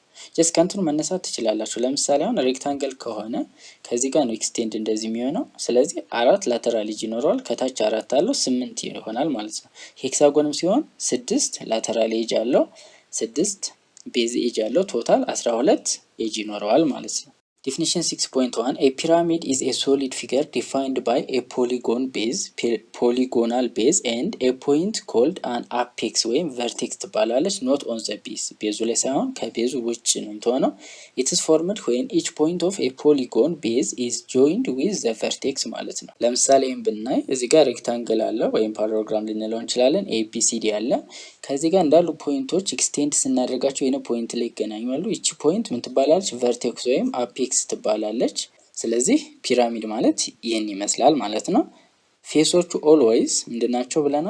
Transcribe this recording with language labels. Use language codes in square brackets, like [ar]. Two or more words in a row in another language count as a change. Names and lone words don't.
[am] ጀስት ከእንትኑ መነሳት ትችላላችሁ። ለምሳሌ አሁን ሬክታንግል ከሆነ ከዚህ ጋር ነው ኤክስቴንድ እንደዚህ የሚሆነው። ስለዚህ 4 [en] lateral edge [am] ይኖረዋል፣ ከታች 4 አለው 8 ይሆናል ማለት ነው። ሄክሳጎንም ሲሆን 6 [en] lateral edge [am] አለው፣ 6 [en] base edge [am] አለው፣ ቶታል 12 ኤጅ ይኖረዋል ማለት ነው። [en] Definition 6.1 A pyramid is a solid figure defined by a polygonal base and a point called an apex [am] ወይም vertex ትባላለች። [en] not on the base [am] ቤዙ ላይ ሳይሆን ከቤዙ ውጭ ነው የምትሆነው። [en] It is formed when each point of a polygon base is joined with the vertex [am] ማለት ነው። ለምሳሌ ብናይ እዚህ ጋር ሬክታንግል አለ ወይም ፓራግራም ልንለው እንችላለን። ABCD አለ። ከዚህ ጋር እንዳሉ ፖይንቶች ኤክስቴንድ ስናደርጋቸው የሆነ ፖይንት ላይ ይገናኛሉ። እቺ ፖይንት ምን ትባላለች? vertex ወይም apex ትባላለች። ስለዚህ ፒራሚድ ማለት ይህን ይመስላል ማለት ነው። ፌሶቹ ኦልዌይስ ምንድናቸው ብለናል?